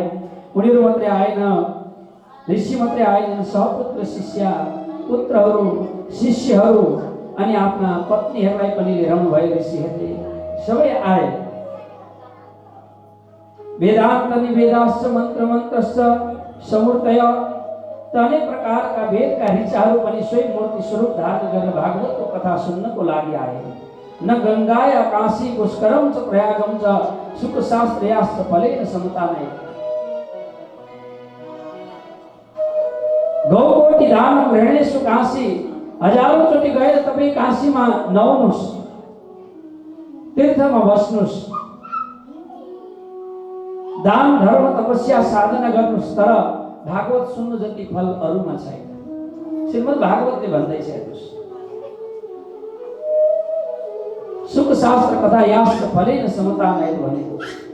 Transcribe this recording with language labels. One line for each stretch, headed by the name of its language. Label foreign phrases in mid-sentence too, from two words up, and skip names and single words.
Nepali: उनीहरू मात्रै आएन, ऋषि मात्रै आएनन्, सहपुत्र शिष्य पुत्रहरू शिष्यहरू अनि आफ्ना पत्नीहरूलाई पनि लिएर आउनुभयो। ऋषिहरूले सबै आए।
Sanskrit: वेदान्त निवेदाश्च मन्त्रश्च समूर्तय
Nepali: अनेक प्रकारका वेदका ऋचाहरू पनि स्वयं मूर्ति स्वरूप धारण गरेर भागवतको कथा सुन्नको लागि आए।
Sanskrit: न गंगाया काशी पुष्करम च प्रयागम च सुख शास्त्रयाश्च फलेन समतानै। गौकोटि दान ग्रहणेषु काशी,
Nepali: हजारौं चोटि गएर तपाईं काशीमा नआउनुस्, तीर्थमा बस्नुस्, दान धर्म तपस्या साधना गर्नुस्, तर भागवत सुन्नु जति फल अरूमा छैन। श्रीमद् भागवतले भन्दैछ हेर्नुस्,
Sanskrit: सुख शास्त्र कथा यास्त्र फलेन समतानै
Nepali: भनेको।